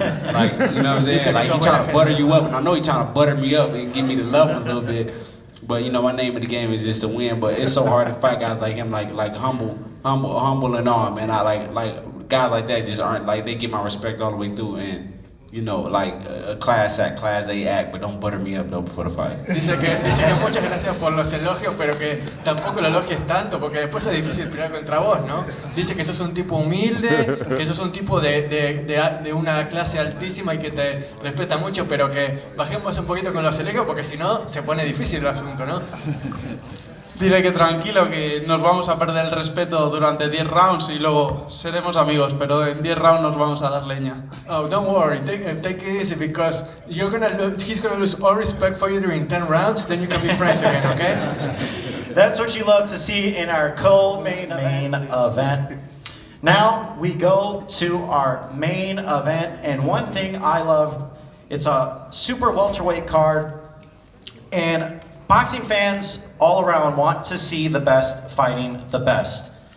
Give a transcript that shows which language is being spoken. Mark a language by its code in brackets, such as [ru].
[en] Like, you know what I'm saying? Like, he trying to butter you up, and I know he trying to butter me up and give me the love a little bit. But you know, my name of the game is just to win. But it's so hard to fight guys like him, like humble and all, man. I like guys like that just aren't like they get my respect all the way through, and you know, like a class A act, but don't butter me up though before the fight. [es] Dice que muchas gracias por los elogios, pero que tampoco lo elogies tanto, porque después es difícil pelear contra vos, ¿no? Dice que sos un tipo humilde, que sos un tipo de una clase altísima y que te respeta mucho, pero que bajemos un poquito con los elogios, porque si no, se pone difícil el asunto, ¿no? Dile que tranquilo, que nos vamos a perder el respeto durante 10 rounds y luego seremos amigos, pero en 10 rounds nos vamos a dar leña. [en] Oh, don't worry, take it easy because he's gonna lose all respect for you during 10 rounds, then you can be friends again, okay? That's what you love to see in our co-main event. Now we go to our main event, and one thing I love, it's a super welterweight card, and boxing fans all around want to see the best fighting the best.